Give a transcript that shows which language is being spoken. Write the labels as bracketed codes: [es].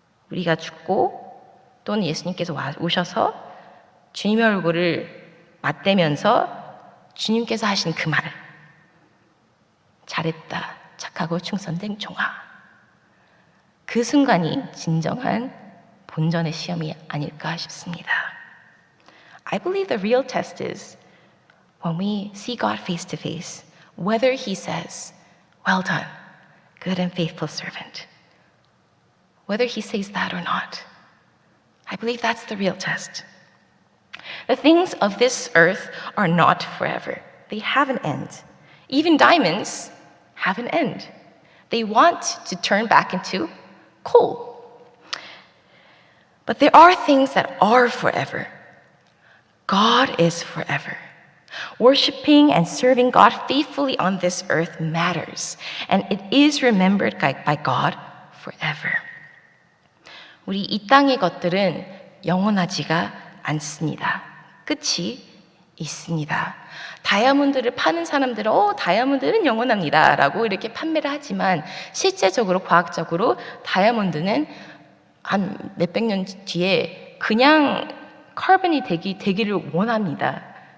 [ko] 우리가 죽고 또는 예수님께서 오셔서 주님의 얼굴을 맞대면서 주님께서 하신 그 말, 잘했다, 착하고 충성된 종아. 그 순간이 진정한 본전의 시험이 아닐까 싶습니다. [en] I believe the real test is when we see God face to face, whether He says, well done, good and faithful servant. Whether He says that or not. I believe that's the real test. The things of this earth are not forever. They have an end. Even diamonds have an end. They want to turn back into coal. But there are things that are forever. God is forever. Worshiping and serving God faithfully on this earth matters, and it is remembered by God forever. [ko] 우리 이 땅의 것들은 영원하지가 않습니다. 끝이 있습니다. 다이아몬드를 파는 사람들은 다이아몬드는 영원합니다 라고 이렇게 판매를 하지만 실제적으로 과학적으로 다이아몬드는 한 몇백 년 뒤에 그냥 카본이 되기를 원합니다.